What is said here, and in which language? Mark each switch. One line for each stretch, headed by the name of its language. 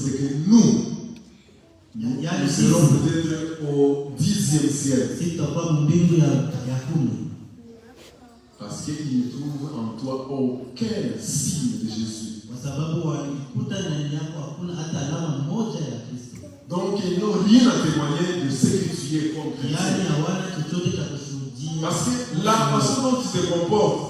French: c'est que nous serons peut-être au 10e ciel.
Swahili: sisi tutakuwa mbingu ya 10.
French: Parce qu'il ne trouve en toi aucun signe de Jésus.
Swahili: Kwa sababu walikuta ndani yako hakuna hata alama moja ya Kristo.
French: Donc ils n'ont rien à témoigner de ce que tu es comme chrétien.
Swahili: Yaani hawana chochote cha kushuhudia.
French: Parce que la façon dont tu te comportes,